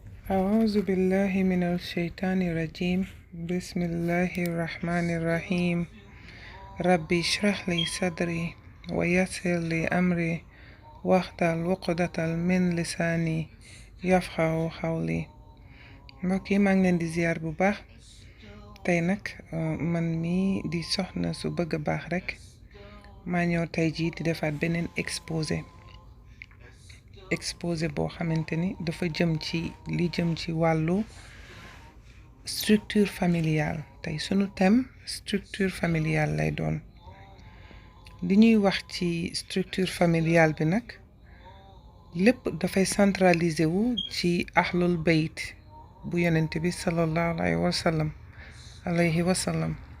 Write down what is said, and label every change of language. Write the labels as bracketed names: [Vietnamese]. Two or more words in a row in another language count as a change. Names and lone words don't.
[Arabic] أعوذ بالله من الشيطان الرجيم بسم الله الرحمن الرحيم ربي اشرح لي صدري ويسر لي أمري واحلل عقدة من لساني يفقهوا قولي [Wolof] mbokk yi maa ngi leen di ziar bu baax tey nag man mi di soxna su bëgg a baax rek maa ñëw tey jii di defaat beneen exposé boo xamante ni dafa jëm ci wàllu [French] structure familiale [Wolof] tey sunu thème [French] structure familiale [Wolof] lay doon li ñuy wax ci [French] structure familiale [Wolof] bi nag lépp dafay centraliser wu ci [Arabic] أهل البيت [Wolof] bu yonent bi [Arabic] صلى الله عليه وسلم